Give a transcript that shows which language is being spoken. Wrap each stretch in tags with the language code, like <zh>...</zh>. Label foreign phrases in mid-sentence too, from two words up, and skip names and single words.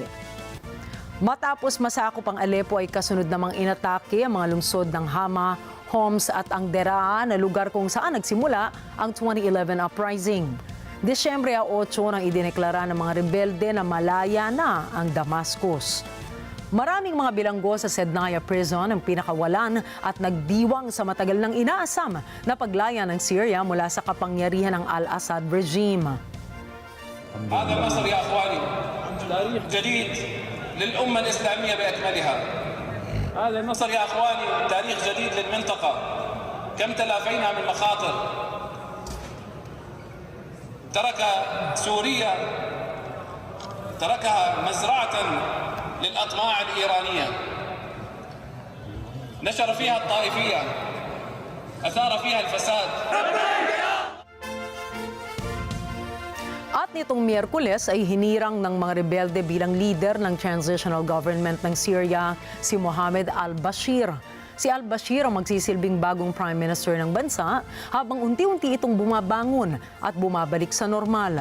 <tl>Matapos masakop ang Aleppo ay kasunod namang inatake ang mga lungsod ng Hama, Homs at ang Deraa na lugar kung saan nagsimula ang 2011 uprising. Desyembre 8 nang idineklara ng mga rebelde na malaya na ang Damascus. Maraming mga bilanggo sa Sednaya Prison ang pinakawalan at nagdiwang sa matagal ng inaasam na paglaya ng Syria mula sa kapangyarihan ng Al-Assad regime.</tl> <ar>هذا مصر يا اخواني تاريخ جديد للامه الاسلاميه باكملها. هذا مصر يا اخواني تاريخ جديد للمنطقه. كم تلافينا من مخاطر. ترك سوريا تركها مزرعه للاطماع الايرانيه. نشر فيها الطائفيه. اثار فيها الفساد.</ar> <tl>At nitong Miyerkules ay hinirang ng mga rebelde bilang leader ng</tl> <en>transitional government</en> <tl>ng Syria, si Mohammed al-Bashir. Si al-Bashir ang magsisilbing bagong</tl> <en>prime minister</en> <tl>ng bansa habang unti-unti itong bumabangon at bumabalik sa normal.</tl>